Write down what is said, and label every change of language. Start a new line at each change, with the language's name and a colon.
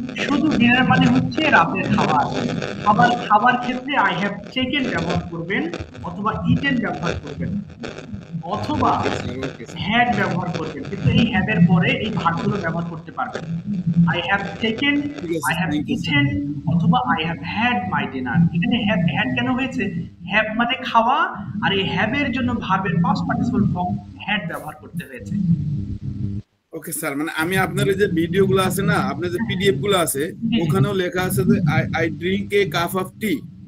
Bangla: শুধু ডিনার মানে হচ্ছে রাতের খাবার ক্ষেত্রে
English: I have taken
Bangla: ব্যবহার করবেন, অথবা eaten ব্যবহার করবেন, অথবা had ব্যবহার করবেন। কিন্তু এই have এর পরে এই ভাগগুলো ব্যবহার করতে পারবেন।
English: I have taken, I have eaten, অথবা I have had my dinner।
Bangla: এখানে had কেন হয়েছে? have মানে খাওয়া, আর এই have এর জন্য ভার্বের past participle form had ব্যবহার করতে হয়েছে। ওকে স্যার, মানে আমি আপনার যে ভিডিওগুলো আছে না, আপনার যে PDF গুলো আছে ওখানেও লেখা আছে যে
English: I drink a cup of tea।